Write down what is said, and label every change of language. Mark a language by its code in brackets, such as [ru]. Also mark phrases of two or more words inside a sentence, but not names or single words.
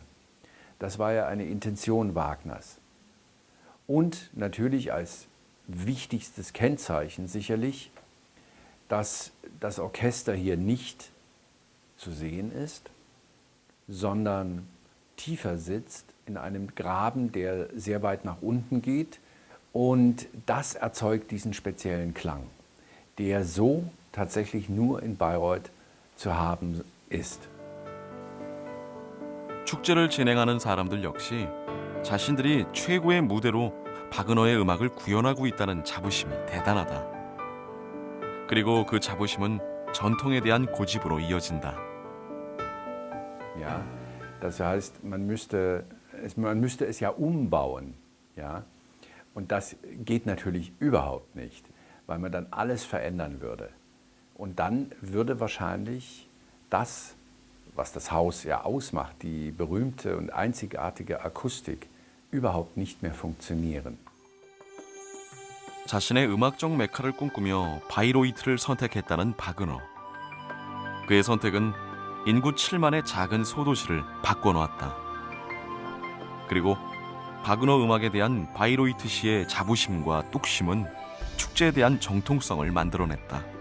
[de] Das war ja eine Intention Wagners. Und natürlich als wichtigstes Kennzeichen sicherlich, dass das Orchester hier nicht zu sehen ist, sondern tiefer sitzt in einem Graben, der sehr weit nach unten geht. Und das erzeugt diesen speziellen Klang, der so tatsächlich nur in Bayreuth zu haben ist. [ko] 축제를 진행하는 사람들 역시 자신들이 최고의 무대로 바그너의 음악을 구현하고 있다는 자부심이 대단하다. 그리고 그 자부심은 전통에 대한 고집으로 이어진다. [de] Ja, das heißt, man müsste es ja umbauen. Ja? Und das geht natürlich überhaupt nicht, weil man dann alles verändern würde. Und dann würde wahrscheinlich das, was das Haus ja ausmacht, die berühmte und einzigartige Akustik, überhaupt nicht mehr funktionieren. [ko] 자신의 음악적 메카를 꿈꾸며 바이로이트를 선택했다는 바그너. 그의 선택은 인구 7만의 작은 소도시를 바꿔놓았다. 그리고 바그너 음악에 대한 바이로이트 시의 자부심과 뚝심은 축제에 대한 정통성을 만들어냈다.